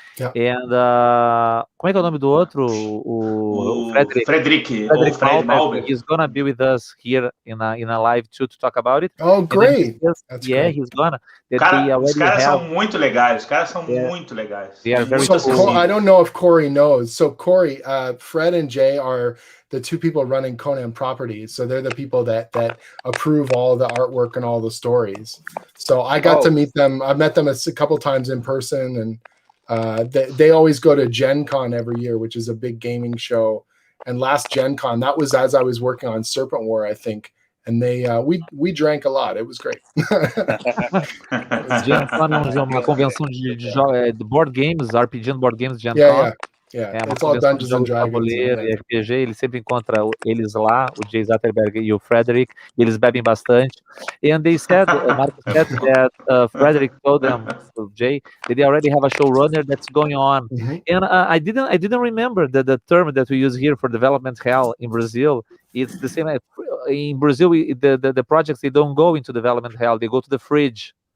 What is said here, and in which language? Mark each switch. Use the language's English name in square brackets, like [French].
[English] And [Portuguese] como é que é o nome do outro? O Frederick Malberg. [English] He's gonna be with us here in a live too to talk about it. Oh, great! That's great. He's gonna. [Portuguese] Os caras são muito legais. Os caras são muito legais. [English] I don't know if Cory knows. So Cory, Fred and Jay are the two people running Conan Properties. So they're the people that approve all the artwork and all the stories. So I got to meet them. I've met them a couple times in person, and they always go to Gen Con every year, which is a big gaming show. And last Gen Con, that was as I was working on Serpent War, I think. And we drank a lot. It was great. [Portuguese] Gen Con é uma convenção de board games, RPG [English] and board games. [Portuguese] Gen Con. [English] It's all Dungeons and Dragons. [Portuguese] E RPG, ele sempre encontra eles lá, o Jay Zutterberg e o Frederick, e eles bebem bastante. [English] And they said, Marcus said that Frederick told them, Jay, that they already have a showrunner that's going on. And I didn't remember the term that we use here for development hell in Brazil. It's the same. In Brazil, the projects, they don't go into development hell, they go to the fridge.